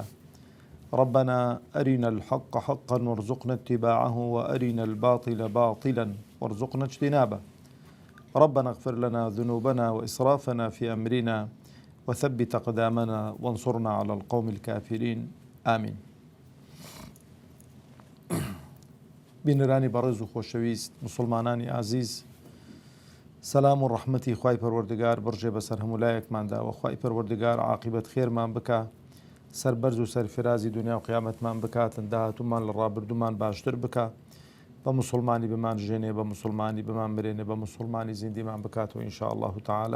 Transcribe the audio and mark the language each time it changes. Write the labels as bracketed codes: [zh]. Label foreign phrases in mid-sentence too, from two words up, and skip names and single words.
[ar] ربنا أرنا الحق حقا وارزقنا اتباعه، وأرنا الباطل باطلا وارزقنا اجتنابه. ربنا اغفر لنا ذنوبنا وإسرافنا في أمرنا، وثبت أقدامنا وانصرنا على القوم الكافرين. آمين. [ckb] بینەرانی بەڕێز و خۆشەویست، مسلمانانی عزیز، سەلام و ڕەحمەتی خوای پەروەردگار بڕژێ بەسەر هەموو لایەکماندا، و خوای پەروەردگار عاقبەت خێرمان بکە، سەربەرز و سەرفرازی دنیا و قیامەتمان بکاتن، داهاتوومان لە ڕابردوومان باشتر بکە، بە مسلمانی بمان ژێنێ، بە مسلمانی بمان برێنێ، بە مسلمانی زیندیمان بکاتەوە [ar] ئینشاء الله تعالی.